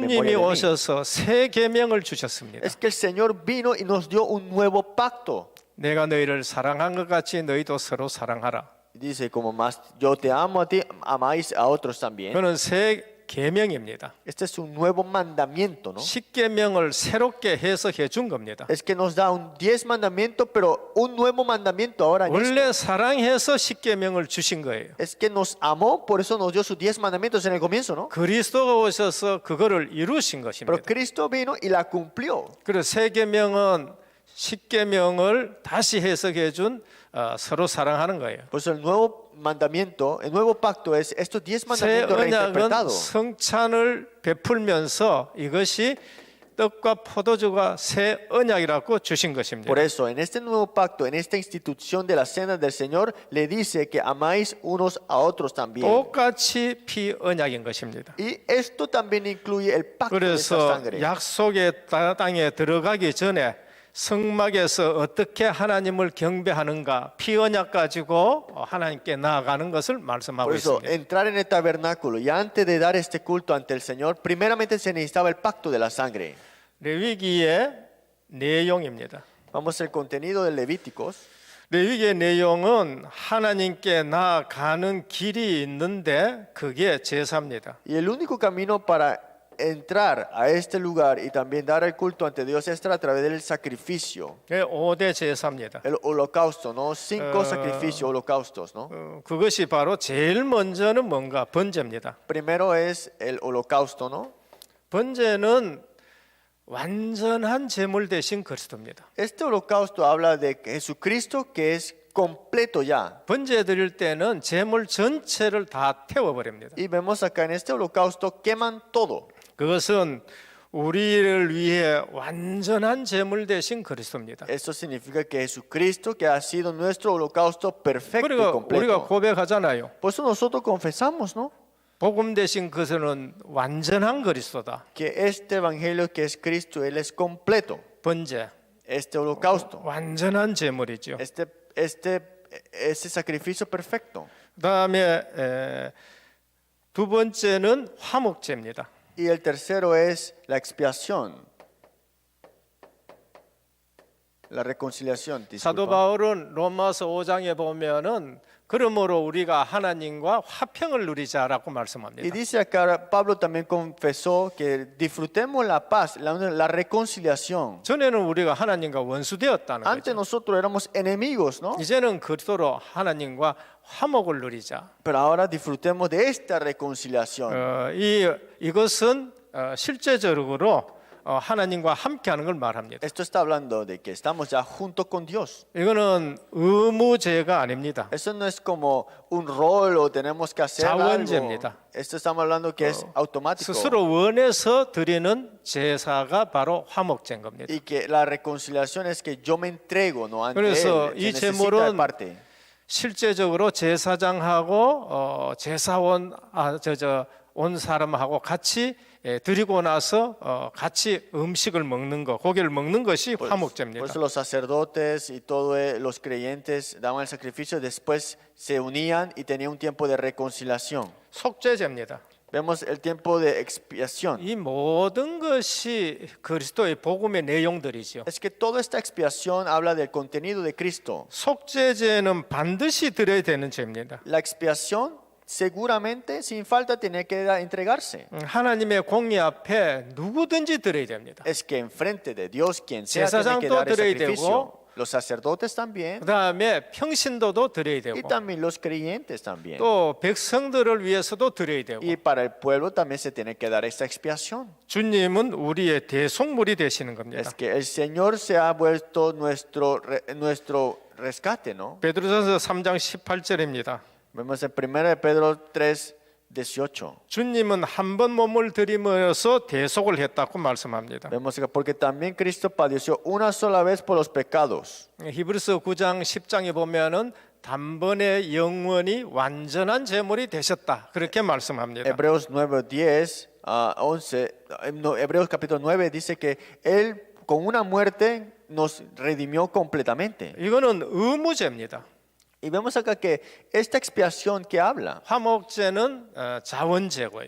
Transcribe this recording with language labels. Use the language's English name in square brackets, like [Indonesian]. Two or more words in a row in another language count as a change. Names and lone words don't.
[Korean] 주님이 [Spanish] memoria de mí. [Korean] 오셔서 새 계명을 주셨습니다. [Spanish] Es que el Señor vino y nos dio un nuevo pacto. [Korean] 내가 너희를 사랑한 것 같이 너희도 서로 사랑하라. [Spanish] Dice, como más yo te amo a ti, amáis a otros también. [Korean] 그는 새 계명입니다. [Spanish] Este es un nuevo mandamiento, ¿no? [Korean] 십계명을 새롭게 해석해 준 겁니다. [Spanish] Es que nos da un 10 mandamiento, pero un nuevo mandamiento ahora en esto. [Korean] 원래 사랑해서 십계명을 주신 거예요. [Spanish] Es que nos amó, por eso nos dio sus 10 mandamientos en el comienzo, ¿no? [Korean] 그리스도가 오셔서 그거를 이루신 [Spanish] Pero [Korean] 것입니다. [Spanish] Cristo vino y la cumplió. [Korean] 그리고 새 계명은 십계명을 다시 해석해 준 서로 사랑하는 거예요. [Spanish] Por eso el nuevo mandamiento, el nuevo pacto es estos 10 [Korean] 새 [Spanish] mandamientos [Korean] 언약은 [Spanish] reinterpretados. [Korean] 성찬을 베풀면서 이것이 떡과 포도주가 새 언약이라고 주신 것입니다. [Spanish] Por eso, en este nuevo pacto, en esta institución de la cena del Señor, le dice que amáis unos a otros también. [Korean] 똑같이 피 언약인 것입니다. [Spanish] Y esto también incluye el pacto de esta [Korean] 그래서 [Spanish] sangre. [Korean] 약속의 땅에 들어가기 전에 성막에서 어떻게 하나님을 경배하는가 피 언약 가지고 하나님께 나아가는 것을 말씀하고 [Spanish] Por eso, [Korean] 있습니다. [Spanish] entrar en el tabernáculo y antes de dar este culto ante el Señor, primeramente se necesitaba el pacto de la sangre. [Korean] 레위기의 내용입니다. [Spanish] Vamos al contenido de Levíticos. [Korean] 레위기의 내용은 하나님께 나아가는 길이 있는데 그게 제사입니다. [Spanish] Y el único camino para entrar a este lugar y también dar el culto ante Dios es a través del sacrificio, [Korean] 5대 제사입니다. [Spanish] el holocausto, ¿no? 5 sacrificios, holocaustos, ¿no? [Korean] 그것이 바로 제일 먼저는 뭔가 번제입니다. [Spanish] Primero es el holocausto, ¿no? [Korean] 번제는 완전한 제물 대신 그리스도입니다. [Spanish] Este holocausto habla de Jesucristo que es completo ya. [Korean] 번제 드릴 때는 제물 전체를 다 태워버립니다. [Spanish] Y vemos acá en este holocausto queman todo. [Korean] 그것은 우리를 위해 완전한 제물 되신 그리스도입니다. [Spanish] Esto significa que Jesucristo, que ha sido nuestro holocausto perfecto y [Korean] 그리고 우리가 [Spanish] completo. [Korean] 고백하잖아요. [Spanish] Por eso nosotros confesamos, ¿no? [Korean] 복음 되신 그분은 완전한 그리스도다. [Spanish] Que este evangelio que es Cristo, Él es completo. [Korean] 번제, [Spanish] Este holocausto, [Korean] 완전한 제물이죠. [Spanish] este sacrificio perfecto. [Korean] 그다음에 두 번째는 화목제입니다. [Spanish] Y el tercero es la expiación, la reconciliación. [Korean] 사도 [Spanish] disculpa. [Korean] 바울은 로마서 5장에 보면은 그러므로 우리가 하나님과 화평을 누리자라고 [Spanish] Y [Korean] 말씀합니다. [Spanish] dice acá, Pablo también confesó que disfrutemos la paz, la reconciliación. [Korean] 전에는 우리가 하나님과 원수되었다는 [Spanish] Antes [Korean] 거죠. [Spanish] nosotros éramos enemigos, ¿no? [Korean] 이제는 그리스도로 하나님과 화목을 누리자. [Spanish] Pero ahora disfrutemos de esta reconciliación. [Korean] 이것은 실제적으로 하나님과 함께하는 걸 말합니다. [Spanish] Esto está hablando de que estamos ya junto con Dios. [Korean] 이거는 의무제가 아닙니다. [Spanish] Eso no es como un rol o tenemos que hacer algo. [Korean] 자원제입니다. [Spanish] Esto estamos hablando que es automático. [Korean] 스스로 원해서 드리는 제사가 바로 화목제인 겁니다. [Spanish] Y que la reconciliación es que yo me entrego, no ante [Korean] 그래서 [Spanish] él. [Korean] 이 [Spanish] Se necesita de [Korean] 제물은 [Spanish] parte. [Korean] 실제적으로 제사장하고 제사원 온 사람하고 같이 드리고 나서 같이 음식을 먹는 거, 고기를 먹는 것이 [Spanish] Por [Korean] 화목제입니다. [Spanish] eso los sacerdotes y todos los creyentes daban el sacrificio, después se unían y tenían un tiempo de reconciliación. [Korean] 속죄제입니다. [Spanish] Vemos el tiempo de expiación. [Korean] 이 모든 것이 그리스도의 복음의 내용들이죠. [Spanish] Es que toda esta expiación habla del contenido de Cristo. [Korean] 속죄제는 반드시 드려야 되는 죄입니다. [Spanish] La expiación seguramente sin falta tiene que entregarse. [Korean] 하나님의 공의 앞에 누구든지 드려야 됩니다. [Spanish] Es que enfrente de Dios quien sea tiene que [Korean] 제사장도 [Spanish] dar el [Korean] 드려야 [Spanish] sacrificio. [Korean] 되고, [Spanish] Los sacerdotes también [Korean] 그다음에 평신도도 드려야 [Spanish] y [Korean] 되고 [Spanish] también los creyentes también. [Korean] 또 백성들을 위해서도 드려야 되고 [Spanish] Y para el pueblo también se tiene que dar esta expiación. [Korean] 주님은 우리의 대속물이 되시는 겁니다. [Spanish] Es que el Señor se ha vuelto nuestro rescate, ¿no? [Korean] 베드로전서 3장 18절입니다. [Spanish] Vemos en 1 Pedro 3:18. [Korean] 주님은 한 번 몸을 들이면서 대속을 했다고 말씀합니다. [Spanish] Vemos que porque también Cristo padeció una sola vez por los pecados. [Korean] 히브리서 9장 10장에 보면은 단번에 영원히 완전한 제물이 되셨다. 그렇게 말씀합니다. [Spanish] Hebreos 9:10 a 11, Hebreos capítulo 9 dice que Él con una muerte nos redimió completamente. [Korean] 이거는 의무제입니다. [Spanish] Y vemos acá que esta expiación que habla, [Korean] 화목제는 자원제고요.